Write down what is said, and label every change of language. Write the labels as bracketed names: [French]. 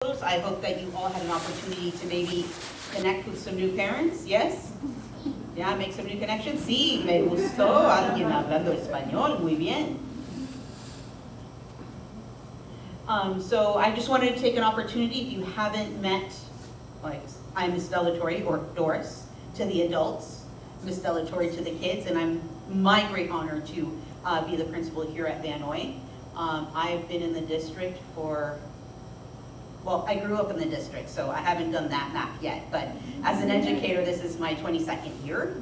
[English] I hope that you all had an opportunity to maybe connect with some new parents, yes? Yeah, make some new connections. [Spanish] Sí, me gustó alguien hablando español, muy bien. [English] So I just wanted to take an opportunity, if you haven't met, like, I'm Miss Delatorre, or Doris, to the adults, Miss Delatorre to the kids, and I'm my great honor to be the principal here at Vannoy. I've been in the district for, well, I grew up in the district, so I haven't done that map yet, but as an educator, this is my 22nd year.